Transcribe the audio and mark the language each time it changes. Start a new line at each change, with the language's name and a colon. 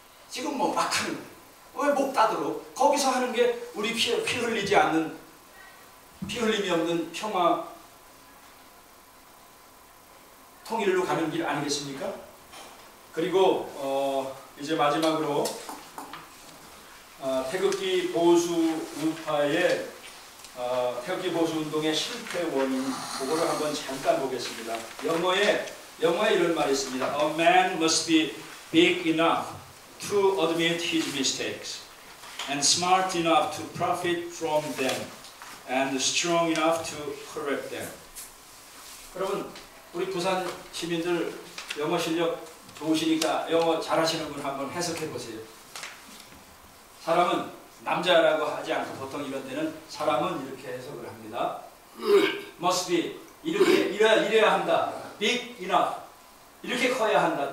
Korean: 지금 뭐 막 하는 거예요. 왜 목 따들어? 거기서 하는 게 우리 피 흘리지 않는 피 흘림이 없는 평화 통일로 가는 길 아니겠습니까? 그리고 이제 마지막으로 태극기 보수 우파의 태극기 보수 운동의 실패 원인 그거를 한번 잠깐 보겠습니다. 영어에 이런 말이 있습니다.
English: A man must be big enough to admit his mistakes and smart enough to profit from them and strong enough to correct them.
Korean: 여러분 우리 부산 시민들 영어 실력 좋으시니까 영어 잘하시는 분 한번 해석해 보세요. 사람은 남자라고 하지 않고 보통 이런 데는 사람은 이렇게 해석을 합니다.
English: must be
Korean: 이래야 한다.
English: big enough
Korean: 이렇게 커야 한다.